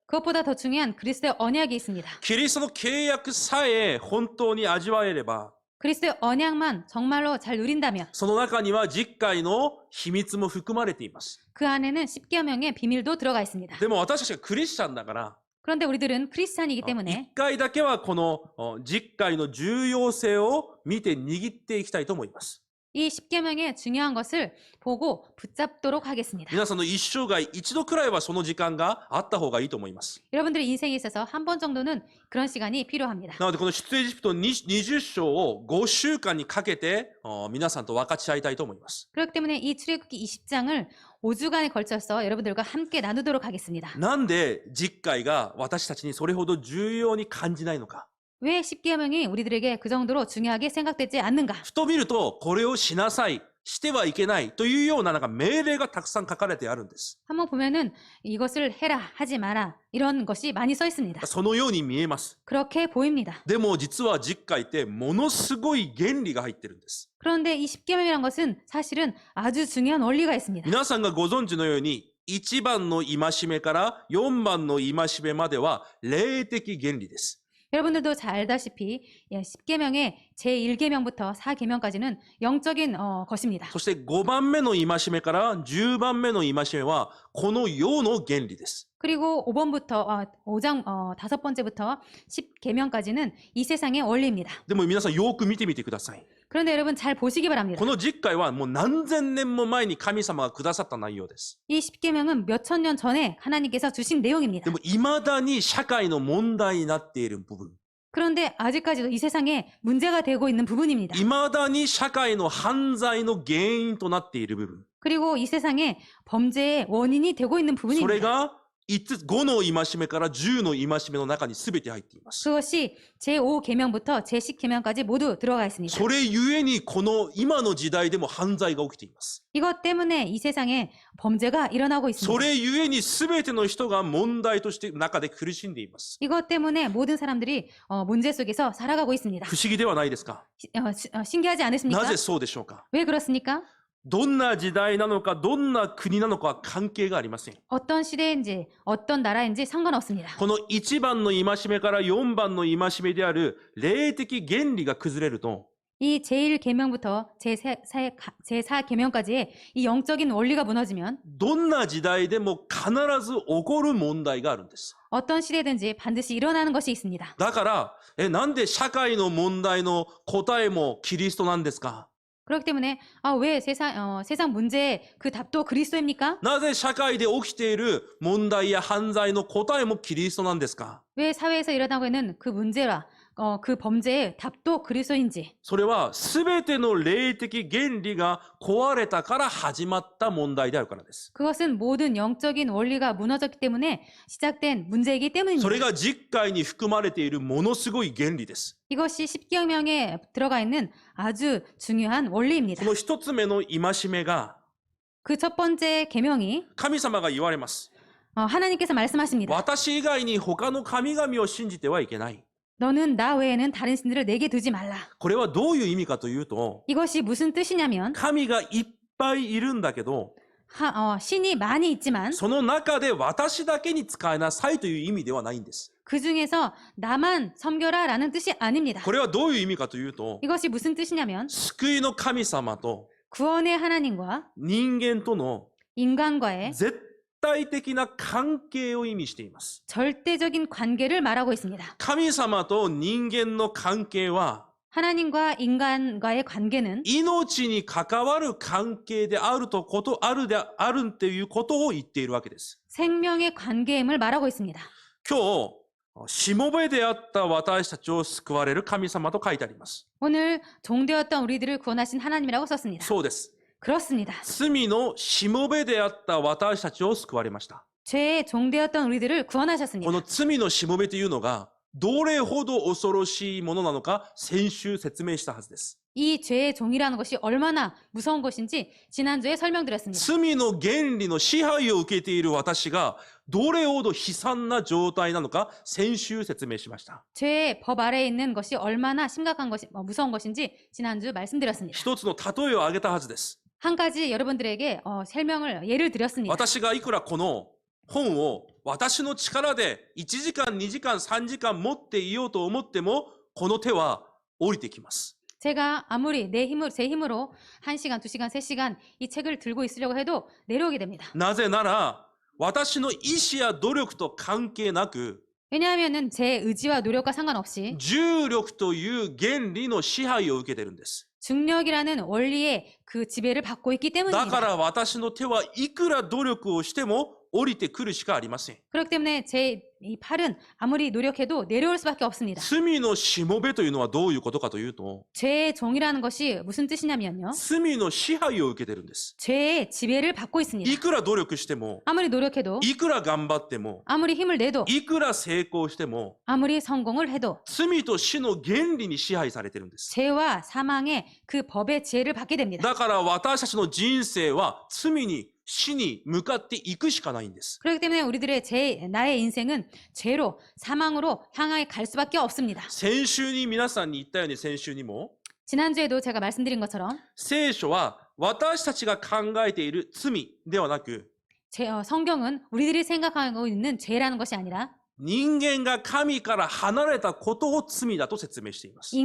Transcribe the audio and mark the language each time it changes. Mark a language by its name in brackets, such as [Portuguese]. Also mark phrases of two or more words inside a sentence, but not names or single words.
[Korean] 그것보다 더 중요한 그리스도의 언약이 있습니다. [Japanese] キリストの契約さえ本当に味わえれば、 [Korean] 그리스도의 언약만 정말로 잘 누린다면 [Japanese] その中には十戒の秘密も含まれています。 [Korean] 그 안에는 10계명의 비밀도 들어가 있습니다. [Japanese] でも私たちがクリスチャンだから、 [Korean] 그런데 우리들은 크리스찬이기 때문에 [Japanese] 一回だけはこの十戒の重要性を見て握っていきたいと思います。 [Korean] 이 10계명의 중요한 것을 보고 붙잡도록 하겠습니다. [Japanese] 皆さんの一生涯一度くらいはその時間があった方がいいと思います。 [Korean] 여러분들의 인생에 있어서 한 번 정도는 그런 시간이 필요합니다. [Japanese] なのでこの出エジプト20章を5週間にかけて皆さんと分かち合いたいと思います。 [Korean] 그렇기 때문에 이 출애굽기 20장을 5주간에 걸쳐서 여러분들과 함께 나누도록 하겠습니다. [Japanese] なんで十戒が私たちにそれほど重要に感じないのか。 [Korean] 왜 10계명이 우리들에게 그 정도로 중요하게 생각되지 않는가? [Japanese] ふと見るとこれをしなさい、してはいけないというような命令がたくさん書かれてあるんです。 [Korean] 한번 보면은 이것을 해라, 하지 마라 이런 것이 많이 써 있습니다. [Japanese] そのように見えます。 [Korean] 그렇게 보입니다. [Japanese] でも実は十戒ってものすごい原理が入ってるんです。 [Korean] 그런데 이 10계명이란 것은 사실은 아주 중요한 원리가 있습니다. [Japanese] 皆さんがご存知のように1番の戒めから4番の戒めまでは霊的原理です。 [Korean] 여러분들도 잘 알다시피 10계명의 제1계명부터 4계명까지는 영적인 것입니다. [Japanese] そして5番目の戒めから10番目の戒めは、この世の原理です。 [Korean] 그리고 5장 5번째부터 10계명까지는 이 세상의 원리입니다. [Japanese] でも皆さんよく見てみてください。 [Korean] 그런데 여러분 잘 보시기 바랍니다. [Japanese] この実戒はもう何千年も前に神様がくださった内容です。 [Korean] 이 10계명은 몇천 년 전에 하나님께서 주신 내용입니다. [Japanese] でも未だに社会の問題になっている部分。 [Korean] 그런데 아직까지도 이 세상에 문제가 되고 있는 부분입니다. [Japanese] 未だに社会の犯罪の原因となっている部分。 [Korean] 그리고 이 세상에 범죄의 원인이 되고 있는 [Japanese] それ [Korean] 부분입니다. [Japanese] が5の戒めから10の戒めの中に全て入っています。 [Korean] 그것이 제5계명부터 제10계명까지 모두 들어가 있습니다. [Japanese] それゆえにこの今の時代でも犯罪が起きています。 [Korean] 이것 때문에 이 세상에 범죄가 일어나고 [Japanese] そ [Korean] 있습니다. [Japanese] れゆえに全ての人が問題として中で苦しんでいます。 [Korean] 이것 때문에 모든 사람들이 문제 속에서 살아가고 있습니다. [Japanese] 不思議ではないですか？ [Korean] 신기하지 않으십니까? [Japanese] なぜそうでしょうか？ [Korean] 왜 그렇습니까? [Japanese] どんな時代なのか、どんな国なのかは関係がありません。 [Korean] 어떤 시대인지 어떤 나라인지 상관없습니다. [Japanese] この1番の戒めから4番の戒めである霊的原理が崩れると、 [Korean] 이 제1계명부터 제4계명까지의 이 영적인 원리가 무너지면 [Japanese] どんな時代でも必ず起こる問題があるんです。 [Korean] 어떤 시대든지 반드시 일어나는 것이 있습니다. [Japanese] だから、なんで社会の問題の答えもキリストなんですか？ [Korean] 그렇기 때문에 왜 세상 문제의 그 답도 그리스도입니까? [Japanese] なぜ社会で起きている問題や犯罪の答えもキリストなんですか？ [Korean] 왜 사회에서 일어나고 있는 그 문제와 그 범죄의 답도 그리스도인지 [Japanese] それは全ての霊的原理が壊れたから始まった問題であるからです。 [Korean] 그것은 모든 영적인 원리가 무너졌기 때문에 시작된 문제이기 [Japanese] そ [Korean] 때문입니다. [Japanese] れが実戒に含まれているものすごい原理です。 [Korean] 이것이 10계명에 들어가 있는 아주 중요한 원리입니다. [Japanese] この一つ目の戒めが [Korean] 그 첫 번째 계명이 [Japanese] 神様が言われます。 [Korean] 하나님께서 말씀하십니다. [Japanese] 私以外に他の神々を信じてはいけない。 [Korean] 너는 나 외에는 다른 신들을 내게 두지 말라. [Japanese] これはどういう意味かというと、 [Korean] 이것이 무슨 뜻이냐면 [Japanese] 神がいっぱいいるんだけど、 [Korean] 신이 많이 있지만 [Japanese] その中で私だけに使いなさいという意味ではないんです。 [Korean] 그 중에서 나만 섬겨라 라는 뜻이 아닙니다. [Japanese] これはどういう意味かというと、 [Korean] 이것이 무슨 뜻이냐면 [Japanese] 救いの神様と [Korean] 구원의 하나님과 [Japanese] 人間との [Korean] 인간과의 [Japanese] 絶対的な関係を意味しています。 [Korean] 절대적인 관계를 말하고 있습니다. [Japanese] 神様と人間の関係は [Korean] 하나님과 인간과의 관계는 [Japanese] 命に関わる関係であるとっていうことを言っているわけです。 [Korean] 생명의 관계임을 말하고 있습니다. [Japanese] 今日、しもべであった私たちを救われる神様と書いてあります。 [Korean] 오늘 종되었던 우리들을 구원하신 하나님이라고 썼습니다. [Japanese] そうです。 [Korean] 그렇습니다. [Japanese] 罪のしもべであった私たちを救われました。 [Korean] 죄의 종되었던 우리들을 [Japanese] こ [Korean] 구원하셨습니다. [Japanese] の罪のしもべというのがどれほど恐ろしいものなのか先週説明したはずです。 [Korean] 이 죄의 종이라는 것이 얼마나 무서운 것인지 지난주에 설명드렸습니다. [Japanese] 罪の原理の支配を受けている私がどれほど悲惨な状態なのか先週説明しました。 [Korean] 죄의 법 아래에 있는 것이 얼마나 심각한 것이 무서운 것인지 지난주 말씀드렸습니다. [Japanese] 一つの例えを挙げたはずです。 [Korean] 한 가지 여러분들에게 예를 드렸습니다. [Japanese] 私がいくらこの本を私の力で1時間、2時間、3時間持っていようと思ってもこの手は降りてきます。 [Korean] 제가 아무리 제 힘으로 1시간, 2시간, 3시간 이 책을 들고 있으려고 해도 내려오게 됩니다. [Japanese] なぜなら私の意志や努力と関係なく [Korean] 왜냐하면은 제 의지와 노력과 상관없이 [Japanese] 重力という原理の支配を受けてるんです。 [Korean] 중력이라는 원리의 그 지배를 받고 있기 [Japanese] だか [Korean] 때문입니다. [Japanese] ら私の手はいくら努力をしても降りてくるしかありません。 [Korean] 그렇기 때문에 제 이 팔은 아무리 노력해도 내려올 수밖에 없습니다. [Japanese] 罪のしもべというのはどういうことかというと、 [Korean] 죄의 종이라는 것이 무슨 뜻이냐면요. [Japanese] 罪の支配を受けてるんです。 [Korean] 죄의 지배를 받고 있습니다. [Japanese] いくら努力しても、 [Korean] 아무리 노력해도 [Japanese] いくら頑張っても、 [Korean] 아무리 힘을 내도 [Japanese] いくら成功しても、 [Korean] 아무리 성공을 해도 [Japanese] 罪と死の原理に支配されてるんです。 [Korean] 죄와 사망의 그 법의 지혜를 받게 됩니다. [Japanese] だから私たちの人生は罪に死に向かっていくしかないんです。 [Korean] 그렇기 때문에 우리들의 나의 인생은 죄로 사망으로 향해 갈 수밖에 없습니다. [Japanese] 先週に皆さんに言ったように先週にも [Korean] 지난주에도 제가 말씀드린 것처럼 [Japanese] 聖書は私たちが考えている罪ではなく [Korean] 성경은 우리들이 생각하고 있는 죄라는 것이 아니라 [Japanese] 人間が神から離れたことを罪だと説明しています。